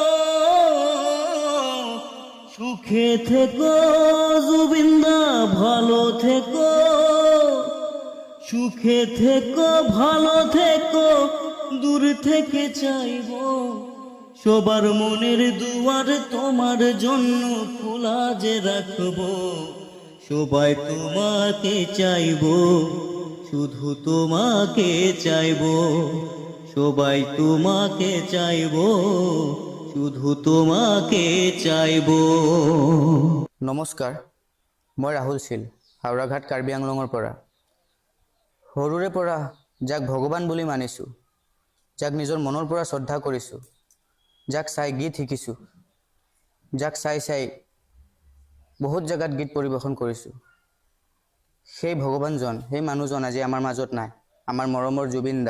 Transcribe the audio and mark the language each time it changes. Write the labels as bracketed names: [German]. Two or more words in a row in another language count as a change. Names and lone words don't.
[Bangla] সুখে থেকো জুবিনদা, ভালো থেকো, সুখে থেকো, ভালো থেকো, দূর থেকে চাইবো সবার মনের দুয়ার তোমার জন্য খোলা যে রাখবো। সবাই তোমাকে চাইবো, শুধু তোমাকে চাইবো, সবাই তোমাকে চাইবো, শুধু তোমাকে চাইবো। [Assamese] নমস্কাৰ, মই ৰাহুল চিল, হাওৰাঘাট কাৰ্বি আংলঙৰ পৰা। সৰুৰে পৰা যাক ভগৱান বুলি মানিছোঁ, যাক নিজৰ মনৰ পৰা শ্ৰদ্ধা কৰিছোঁ, যাক চাই গীত শিকিছোঁ, যাক চাই চাই বহুত জেগাত গীত পৰিৱেশন কৰিছোঁ, সেই ভগৱানজন, সেই মানুহজন আজি আমাৰ মাজত নাই, আমাৰ মৰমৰ জুবিন দা।